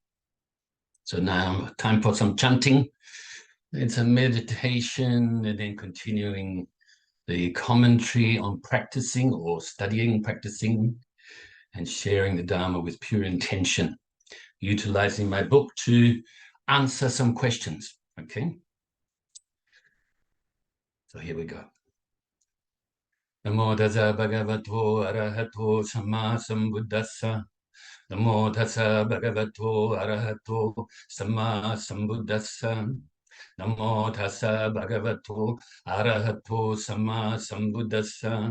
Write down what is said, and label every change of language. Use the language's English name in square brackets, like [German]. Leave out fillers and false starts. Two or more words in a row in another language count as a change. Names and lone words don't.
[English] So now time for some chanting. It's a meditation and then continuing the commentary on practicing or studying, practicing, and sharing the Dharma with pure intention, utilizing my book to answer some questions. Okay, so here we go. [Pali] Namo Tassa Bhagavato Arahato Samma Sambuddhassa. Namo Tassa Bhagavato Arahato Samma Sambuddhassa. Namo Tassa Bhagavato Arahato Samma Sambuddhassa.